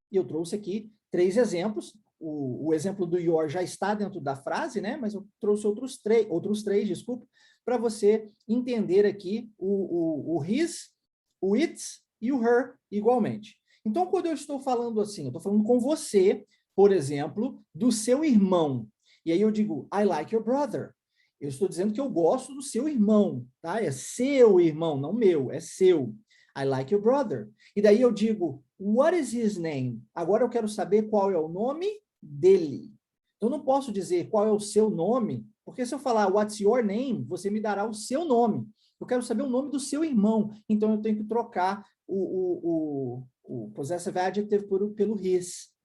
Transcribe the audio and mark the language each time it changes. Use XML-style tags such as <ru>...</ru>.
<pt>E eu trouxe aqui 3 exemplos. O exemplo do your já está dentro da frase, né? Mas eu trouxe outros três, desculpa, para você entender aqui o his, o its e o her igualmente. Então, quando eu estou falando assim, eu estou falando com você, por exemplo, do seu irmão. E aí eu digo,</pt> <en>I like your brother.</en> <pt>Eu estou dizendo que eu gosto do seu irmão, tá? É seu irmão, não meu, é seu.</pt> <en>I like your brother.</en> <pt>E daí eu digo,</pt> <en>what is his name?</en> <pt>Agora eu quero saber qual é o nome dele. Eu não posso dizer qual é o seu nome, porque se eu falar</pt> <en>what's your name,</en> <pt>você me dará o seu nome. Eu quero saber o nome do seu irmão. Então eu tenho que trocar o possessive adjective pelo his.</pt>